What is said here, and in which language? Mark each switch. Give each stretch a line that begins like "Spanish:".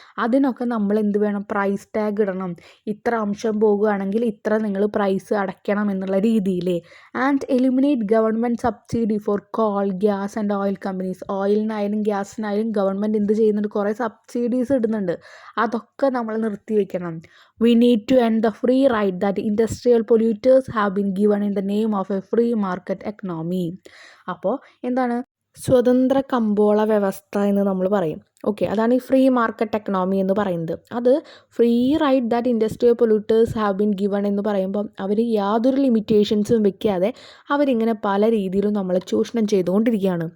Malayalam: അതിനൊക്കെ നമ്മൾ എന്ത് വേണം, പ്രൈസ് ടാഗ് ഇടണം. ഇത്ര അംശം പോകുകയാണെങ്കിൽ ഇത്ര നിങ്ങൾ പ്രൈസ് അടയ്ക്കണം എന്നുള്ള രീതിയിൽ.
English: And eliminate government subsidy for coal, gas and oil companies.
Malayalam: ഓയിലിനായാലും ഗ്യാസിനായാലും government എന്ത് ചെയ്യുന്നുണ്ട്, കുറേ സബ്സിഡീസ് ഇടുന്നുണ്ട്. അതൊക്കെ നമ്മൾ നിർത്തിവെക്കണം.
English: We need to end the free ride that industrial polluters have been given in the name of a free market economy.
Malayalam: അപ്പോൾ എന്താണ്, സ്വതന്ത്ര കമ്പോള വ്യവസ്ഥ എന്ന് നമ്മൾ പറയും. ഓക്കെ, അതാണ് ഈ ഫ്രീ മാർക്കറ്റ് എക്കണോമി എന്ന് പറയുന്നത്. അത്
English: free right that industrial polluters have been given
Malayalam: എന്ന് പറയുമ്പം അവർ യാതൊരു ലിമിറ്റേഷൻസും വെക്കാതെ അവരിങ്ങനെ പല രീതിയിലും നമ്മളെ ചൂഷണം ചെയ്തുകൊണ്ടിരിക്കുകയാണ്.